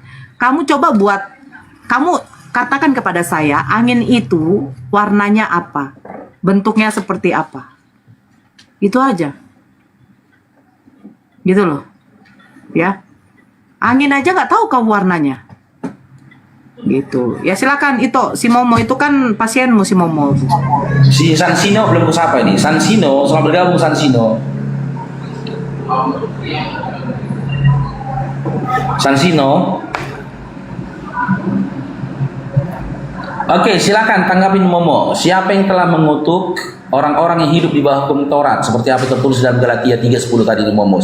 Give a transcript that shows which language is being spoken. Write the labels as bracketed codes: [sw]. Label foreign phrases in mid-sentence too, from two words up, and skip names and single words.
[id] Kamu coba buat, kamu katakan kepada saya, angin itu warnanya apa? Bentuknya seperti apa? Itu aja. Gitu loh. Ya. Angin aja nggak tahu kamu warnanya. Gitu. Ya silakan itu si Momo itu kan pasienmu si Momo. Si Sansino belum kusapa ini. Sansino, selamat bergabung Sansino. Sansino. Oke, silakan tanggapin Momo. Siapa yang telah mengutuk orang-orang yang hidup di bawah hukum Taurat seperti apa tertulis dalam Galatia 3:10 tadi itu Momo?